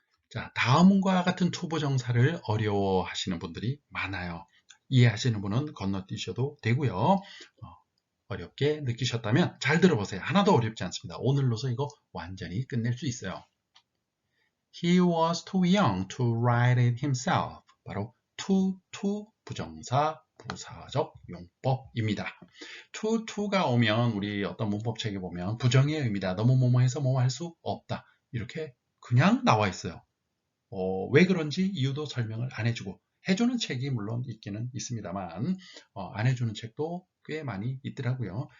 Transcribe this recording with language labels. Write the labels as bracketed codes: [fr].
[ko] 자, 다음과 같은 to 부정사를 어려워하시는 분들이 많아요. 이해하시는 분은 건너뛰셔도 되고요. 어렵게 느끼셨다면 잘 들어보세요. 하나도 어렵지 않습니다. 오늘로서 이거 완전히 끝낼 수 있어요. [en] He was too young to write it himself. [ko] 바로 to 부정사 부사적 용법입니다. to가 오면 우리 어떤 문법책에 보면 부정의 의미다. 너무 뭐뭐해서 뭐뭐 할 수 없다. 이렇게 그냥 나와 있어요. 왜 그런지 이유도 설명을 안 해주고 해주는 책이 물론 있기는 있습니다만 안 해주는 책도 꽤 많이 있더라고요.